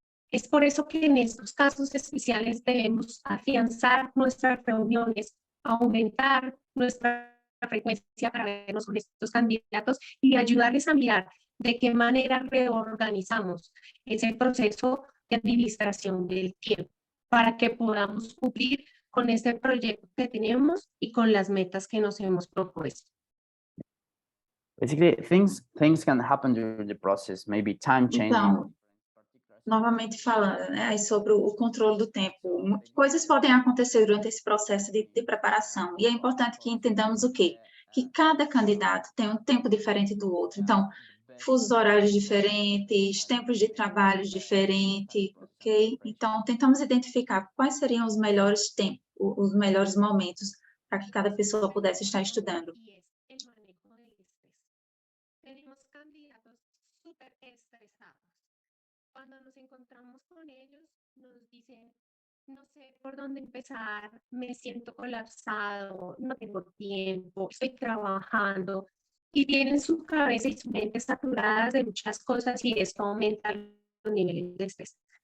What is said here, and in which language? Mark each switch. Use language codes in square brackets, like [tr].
[es] Es por eso que en estos casos especiales debemos afianzar nuestras reuniones, aumentar nuestra frecuencia para vernos con estos candidatos y ayudarles a mirar de qué manera reorganizamos ese proceso de administración del tiempo para que podamos cumplir con este proyecto que tenemos y con las metas que nos hemos propuesto. [en] Basically, things can happen during the process, maybe time changing. [pt] Então, novamente falando, né, aí sobre o controle do tempo, coisas podem acontecer durante esse processo de preparação, e é importante que entendamos o quê? Que cada candidato tem um tempo diferente do outro, então, fusos horários diferentes, tempos de trabalho diferentes, ok? Então, tentamos identificar quais seriam os melhores tempos, os melhores momentos para que cada pessoa pudesse estar estudando. [es] Y es el manejo del estrés. Tenemos candidatos súper estresados. Cuando nos encontramos con ellos, nos dicen, no sé por dónde empezar, me siento colapsado, no tengo tiempo, estoy trabajando, y tienen su cabeza y su mente saturadas de muchas cosas y esto aumenta los niveles de estrés.